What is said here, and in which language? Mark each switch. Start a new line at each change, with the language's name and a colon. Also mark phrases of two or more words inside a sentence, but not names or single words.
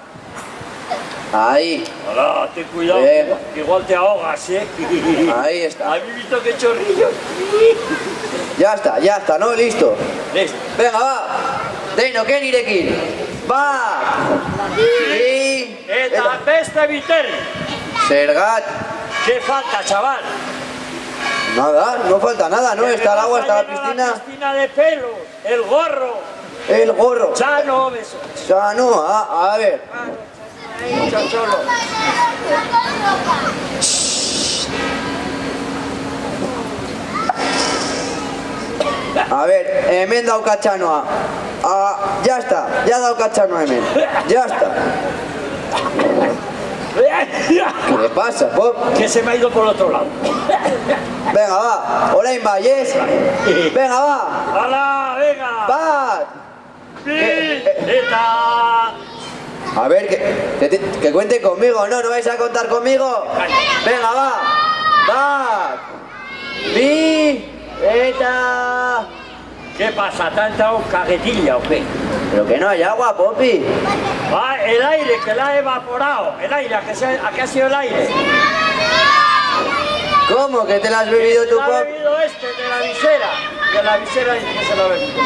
Spanish: Ahí, Hola, ten cuidado, Venga. que igual te ahogas, ahí está. ¿Habéis visto qué chorrillo? Ya está, ¿no? Listo. Listo. Venga, va. Deino, ¿qué nirekin? Va. Y...
Basque: Eta beste Viterdi. Sergat.
Spanish: ¿Qué falta, chaval? Nada, no falta nada, ¿no? Que Está el me agua, vas a está la llenar piscina. La piscina de pelos, el gorro. El gorro. Chano, beso. Sano, a ver. Ahí, chocholo. A ver,
Basque: hemen dauka txanoa.
Spanish: Ya está, ya
Basque: dauka txanoa hemen.
Spanish: Ya está. ¿Qué le pasa, Pop? Que se me ha ido por otro lado. Venga, va.
Basque: Orain ba,
Spanish: yes? Venga, va. ¡Hala, venga!
Basque: Bat. ¡Eta!
Spanish: A ver, que cuente conmigo, ¿no? ¿No vais a contar conmigo? Venga, va.
Basque: Bat. Bi. Eta.
Spanish: ¿Qué pasa? ¿Te ha entrado caguetilla o qué? Pero que no hay agua, Poppy. Ah, el aire, que la ha evaporado. El aire, ¿a qué ha sido el aire? ¿Cómo que te la has bebido tú, Se la ha Poppy? bebido este, de la visera. De la visera dice que se la ha bebido.